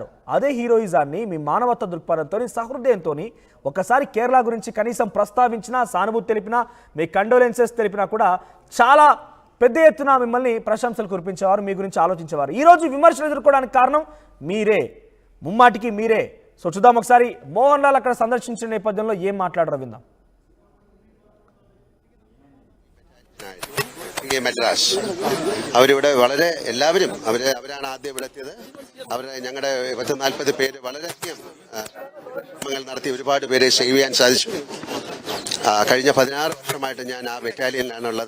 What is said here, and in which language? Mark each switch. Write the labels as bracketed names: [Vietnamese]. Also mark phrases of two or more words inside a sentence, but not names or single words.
[Telugu] అదే హీరోయిజాన్ని మీ మానవత్వ దృక్పథంతో, సహృదయంతో ఒకసారి కేరళ గురించి కనీసం ప్రస్తావించినా, సానుభూతి తెలిపినా, మీ కండోలెన్సెస్ తెలిపినా కూడా చాలా పెద్ద ఎత్తున మిమ్మల్ని ప్రశంసలు కురిపించేవారు, మీ గురించి ఆలోచించేవారు. ఈరోజు విమర్శలు ఎదుర్కోవడానికి కారణం మీరే, ముమ్మాటికి మీరే. సో చూద్దాం ఒకసారి మోహన్ లాల్ అక్కడ [Malayalam] സംഘർഷിച്ച നേപഥ്യത്തിൽ [Telugu] ఏం మాట్లాడారో విందాം. [Malayalam] മദ്രാസ് അവരിവിടെ വളരെ എല്ലാവരും അവരാണ് ആദ്യം ഇവിടെ എത്തിയത്. ഞങ്ങളുടെ 40 പേര് വളരെയധികം ശ്രമങ്ങൾ നടത്തി ഒരുപാട് പേരെ സേവ് ചെയ്യാൻ സാധിച്ചു. കഴിഞ്ഞ 16 വർഷമായിട്ട് ഞാൻ ആ ബറ്റാലിയനിലാണുള്ളത്.